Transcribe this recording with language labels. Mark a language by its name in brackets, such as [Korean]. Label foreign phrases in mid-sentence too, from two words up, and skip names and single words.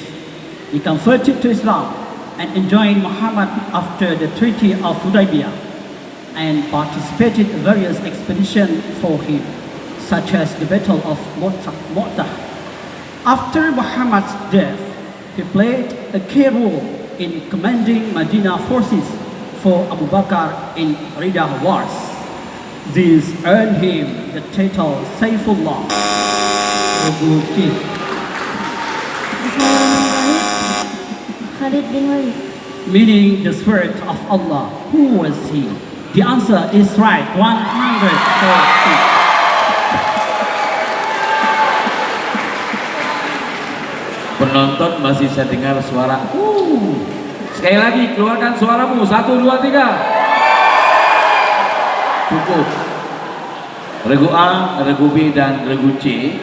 [English] He converted to Islam and joined Muhammad after the Treaty of Hudaybiyah, and participated in various expeditions for him, such as the Battle of Mu'tah. After Muhammad's death, he played a key role in commanding Medina forces for Abu Bakr in Riddah Wars. This earned him the title Saifullah. [Indonesian] Regu C. [Arabic] Bismillahirrahmanirrahim. [English] Khalid bin Walid. Meaning the Spirit of Allah. Who was he? The answer is right, 140. [Indonesian] Penonton masih saya dengar suara. Sekali lagi, keluarkan suaramu. 1, 2, 3. Cukup. Regu A, regu B, dan regu C.